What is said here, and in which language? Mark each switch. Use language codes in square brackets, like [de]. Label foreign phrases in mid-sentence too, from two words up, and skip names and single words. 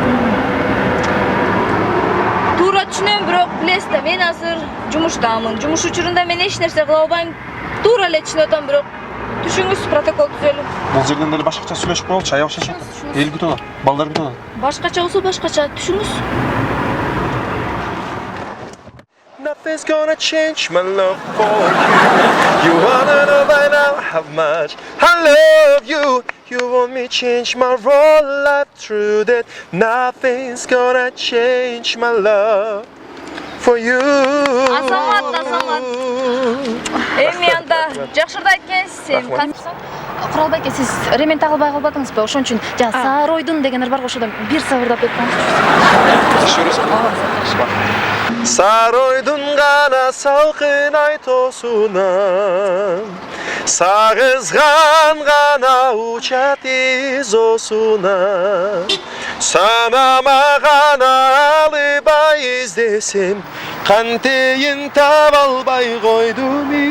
[ky] Туура түшүнөм, бирок билесиз да, мен азыр жумуштамын. Жумуш учурунда мен эч нерсе кыла албайм. Туура эле түшүнүп атам, бирок түшүңүз, протокол түзөлү. Бул жерден деле башкача сүйлөшүп коелучу, аябай шашып атат. Эл күтүп атат, балдар күтүп атат. Башкача болсо башкача, түшүңүз. [en] Nothing's gonna change my love for you. You wanna know by now how much I love you. You want me change my whole life through that. Nothing's gonna change my love for you. [ky] Азамат. Эми анда жакшырда айткенсиз сен. Куралбек, сиз ремень тагылбай калбадыңызбы? Ошон үчүн Саройдун деген ыр бар го, ошодон бир сабырдап өткөнсүз. Саройдун гана салкын ай тосунан, сагызган гана учат изосунан, санама гана албай издесем, кантейин таба албай койдум